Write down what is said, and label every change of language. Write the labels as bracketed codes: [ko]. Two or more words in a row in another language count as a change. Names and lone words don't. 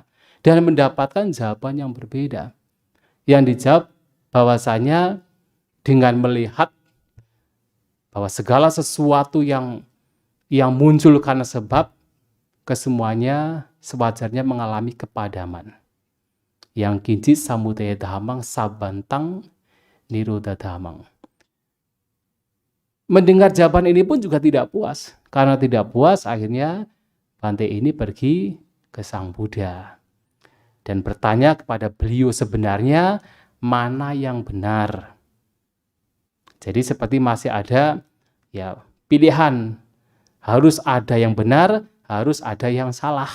[id] Dan mendapatkan jawaban yang berbeda. Yang dijawab bahwasanya dengan melihat bahwa segala sesuatu yang muncul karena sebab, kesemuanya sewajarnya mengalami kepadaman. [pi] Yang kincit samudaya dhamang sabantang nirodha dhamang. [id] Mendengar jawaban ini pun juga tidak puas. Karena tidak puas, akhirnya Bante ini pergi ke Sang Buddha dan bertanya kepada beliau sebenarnya mana yang benar. Jadi seperti masih ada ya pilihan, harus ada yang benar, harus ada yang salah.